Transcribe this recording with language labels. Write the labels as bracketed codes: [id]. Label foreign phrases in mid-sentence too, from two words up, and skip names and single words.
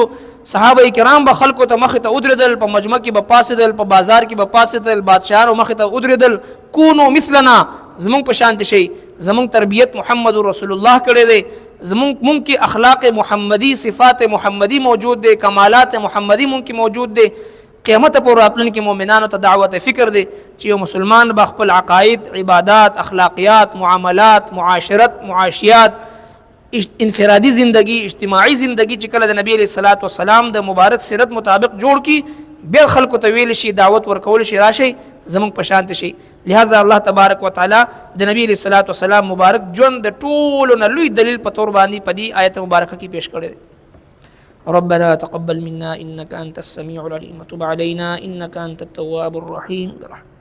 [ps] صحابه کرام به خلکو ته مخ ته ودرېدل، په مجمع کې به پاسېدل، په بازار کې به پاسېدل، بادشاهانو مخ ته ودرېدل، کونو مثلنا، زمونږ په شان شي، زمونږ تربیت محمد رسول الله کړی دی، زمونږ کې اخلاق محمدی، صفات محمدی موجود دی، کمالات محمدی مونږ کې موجود دی. قیامت پر راتلونکي مؤمنانو ته دعوت فکر دی چې یو مسلمان به خپل عقاید، عبادات، اخلاقیات، معاملات، معاشرت، معاشیات، انفرادی زندگی، اجتماعي زندگی چې کله د نبی [ar] علیہ الصلوۃ والسلام [ps] د مبارک سیرت مطابق جوړ کی، بیا خلکو ته ویل شي، دعوت ورکول شي، راشي زمونږ په شان شي. لہذا [ar] الله تبارک وتعالى [ps] د نبی [ar] علیہ الصلوۃ والسلام [ps] مبارک ژوند د ټولو نه لوی دلیل په تور باندې په دې آیت مبارکه کې پیش کړی دی. [ar] ربنا تقبل منا إنك أنت السميع العليم وتب علينا إنك أنت التواب الرحيم.